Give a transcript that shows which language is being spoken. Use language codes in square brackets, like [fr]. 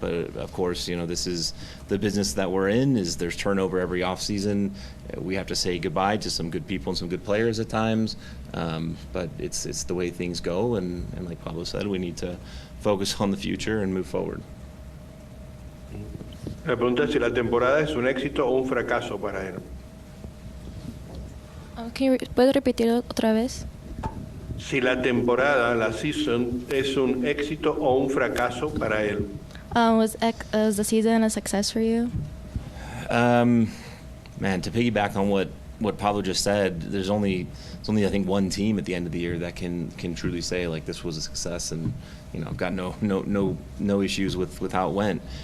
[en] But of course, you know, this is the business that we're in. Is there's turnover every off season. We have to say goodbye to some good people and some good players at times, but it's the way things go, and like Pablo said, we need to focus on the future and move forward. [es] La pregunta es si la temporada es un éxito o un fracaso para él. ¿Puedo repetirlo otra vez? Si la temporada, la season, es un éxito o un fracaso para él. [en] Was the season a success for you? Man, to piggyback on what Pablo just said, there's only I think one team at the end of the year that can truly say like this was a success, and you know, I've got no issues with how it went.